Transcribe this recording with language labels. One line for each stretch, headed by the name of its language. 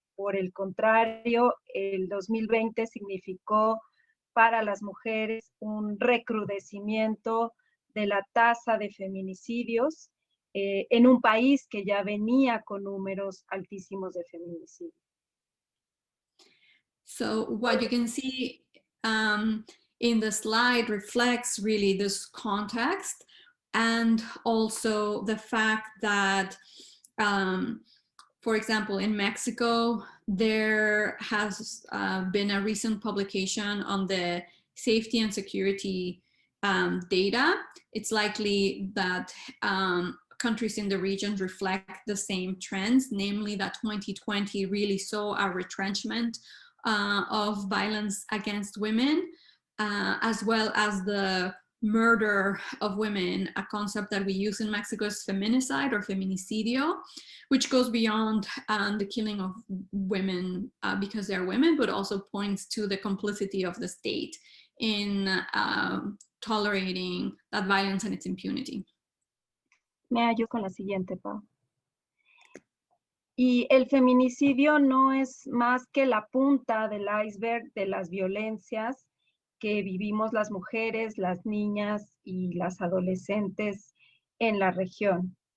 English: Por el contrario, el 2020 significó para las mujeres un recrudecimiento de la tasa de feminicidios en un país que ya venía con números altísimos de feminicidios. So what you can see in the slide reflects really this context, and also the fact that, for example, in Mexico, there has been a recent publication on the safety and security data. It's likely that countries in the region reflect the same trends, namely that 2020 really saw a retrenchment of violence against women, as well as the murder of women, a concept that we use in Mexico is feminicide or feminicidio, which goes beyond the killing of women because they're women, but also points to the complicity of the state in tolerating that violence and its impunity.
Spanish: Me hallo con la siguiente, Pau. Y el feminicidio no es más que la punta del iceberg de las violencias que vivimos las mujeres, las niñas y las adolescentes en la región.